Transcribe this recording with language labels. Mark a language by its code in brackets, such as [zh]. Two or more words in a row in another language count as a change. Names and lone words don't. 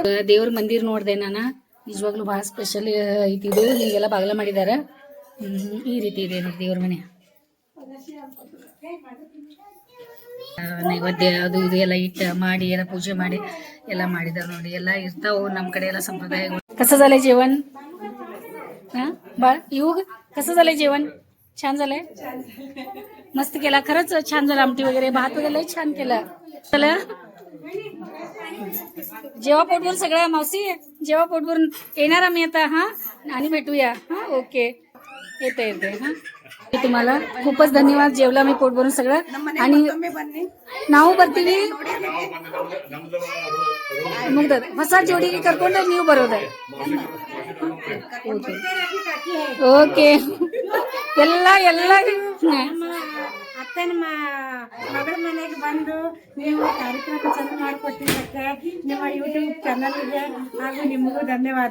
[kn] ದೇವ್ರ ಮಂದಿರ್ ನೋಡ್ದೆ ನಾನು, ನಿಜವಾಗ್ಲೂ ಭಾಳ ಸ್ಪೆಷಲ್ ಐತಿ ಇದು. ಹಿಂಗೆಲ್ಲ ಬಾಗ್ಲ ಮಾಡಿದಾರೆ, ಈ ರೀತಿ ಇದೆ ನೋಡಿ ದೇವ್ರ ಮನೆ. ನೈವೇದ್ಯ ಅದು ಇದು ಎಲ್ಲ ಇಟ್ಟು ಮಾಡಿ ಎಲ್ಲ ಪೂಜೆ ಮಾಡಿ ಎಲ್ಲ ಮಾಡಿದಾರೆ ನೋಡಿ. ಎಲ್ಲ ಇರ್ತಾವ ನಮ್ಮ ಕಡೆ ಎಲ್ಲ ಸಂಪ್ರದಾಯ. [mr] कसं झालंय जेवण बाळ युग? कसं झालंय जेवण? छान झालंय, मस्त केला खरंच, छान झालं. आमटी वगैरे भात वगैरे लय छान केलं. चला जेव्हा पोटभर सगळ्या मावशी जेव्हा पोटभर येणार आम्ही आता हा आणि भेटूया हा. ओके येते येते हा. तुम्हाला खूपच धन्यवाद. जेवला मी पोट भरून सगळं आणि [kn] ನಾವು ಬರ್ತೀವಿ. ಮುಗ್ದ ಹೊಸ ಜೋಡಿಗೆ ಕರ್ಕೊಂಡು ನೀವು ಬರೋದೆ. ಓಕೆ ಎಲ್ಲ ಅತ್ತೆ ನಿಮ್ಮ ಮಗಳ ಮನೆಗೆ ಬಂದು ನೀವು ಕಾರ್ಯಕ್ರಮ ಚಂದ ಮಾಡಿಕೊಟ್ಟಿದ್ದಕ್ಕೆ ನಿಮ್ಮ ಯೂಟ್ಯೂಬ್ ಚಾನಲ್ಗೆ ಹಾಗೂ ನಿಮಗೂ ಧನ್ಯವಾದ.